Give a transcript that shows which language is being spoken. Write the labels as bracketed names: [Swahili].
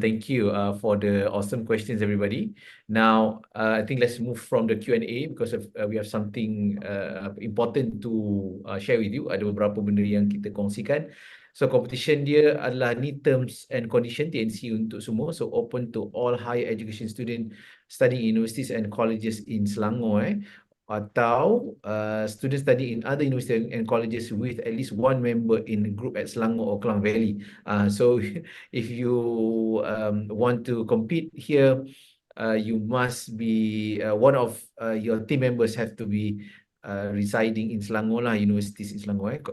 [English] Thank you for the awesome questions, everybody. Now, I think let's move from the Q&A because we have something important to share with you. [Malay] Ada beberapa benda yang kita kongsikan. So, competition dia adalah ni [English] terms and condition [Malay] TNC untuk semua. [English] So, open to all higher education student studying in universities and colleges in Selangor. [Malay] Atau [English] students study in other universities and colleges with at least one member in the group at Selangor or Klang Valley. So if you want to compete here, you must be one of your team members have to be residing in Selangor lah, universities in Selangor.